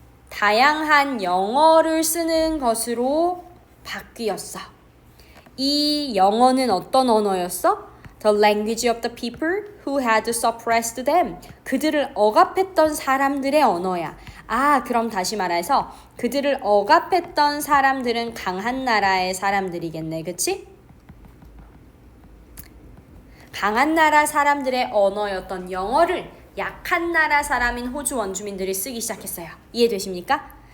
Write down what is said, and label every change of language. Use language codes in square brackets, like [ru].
[ko] 다양한 영어를 쓰는 것으로 바뀌었어. 이 영어는 어떤 언어였어? [en] The language of the people who had suppressed them. [ko] 그들을 억압했던 사람들의 언어야. 그럼 다시 말해서 그들을 억압했던 사람들은 강한 나라의 사람들이겠네. 그치? 강한 나라 사람들의 언어였던 영어를 약한 나라 사람인 호주 원주민들이 쓰기 시작했어요. 이해되십니까?